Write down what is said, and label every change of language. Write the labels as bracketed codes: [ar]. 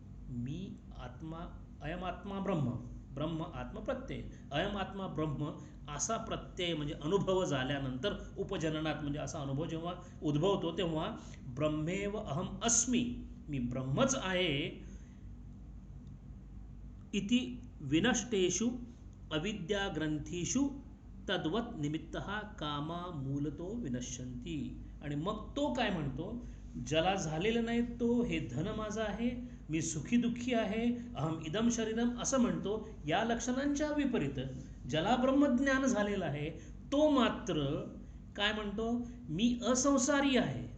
[mr] मी आत्मा, [sa] अयम आत्मा ब्रह्म, [mr] ब्रह्म आत्म प्रत्यय, अयम आत्मा ब्रह्म असा प्रत्यय म्हणजे अनुभव झाल्यानंतर, उपजननात म्हणजे असा अनुभव जेव्हा उद्भवतो तेव्हा [sa] ब्रह्मेव अहम अस्मि, [mr] मी ब्रह्मच आहे. [sa] इति विनष्टेषु अविद्या ग्रंथीषु तद्वत निमित्तः कामा मूलतो विनश्यन्ति. [mr] आणि मग तो काय म्हणतो, ज्याला झालेलं नाही तो हे धन माझं आहे, मी सुखी दुःखी आहे, [sa] अहम इदम शरीरम [mr] असं म्हणतो. या लक्षणांच्या विपरीत ज्याला ब्रह्मज्ञान झालेलं आहे तो मात्र काय म्हणतो, मी असंसारी आहे.